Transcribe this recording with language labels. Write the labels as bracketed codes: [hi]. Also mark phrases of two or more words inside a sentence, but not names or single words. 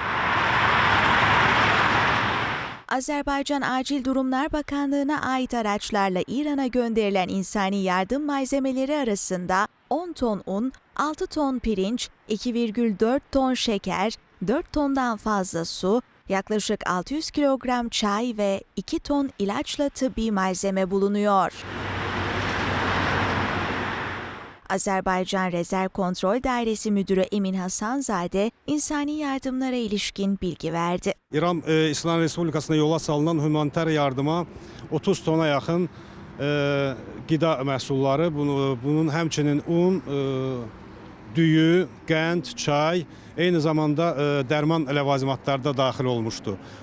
[tr] Azerbaycan Acil Durumlar Bakanlığı'na ait araçlarla İran'a gönderilen insani yardım malzemeleri arasında 10 ton un, 6 ton pirinç, 2,4 ton şeker, 4 tondan fazla su, yaklaşık 600 kilogram çay ve 2 ton ilaçla tıbbi malzeme bulunuyor. Azerbaycan Rezerv Kontrol Dairesi Müdürü Emin Hasanzade, insani yardımlara ilişkin bilgi verdi. [az] İran İslam Respublikasına yola salınan humanitar yardıma 30 tona yaxın qida məhsulları, bunun həmçinin un, düyü, qənd, çay, eyni zamanda dərman ləvazimatları da daxil olmuşdu.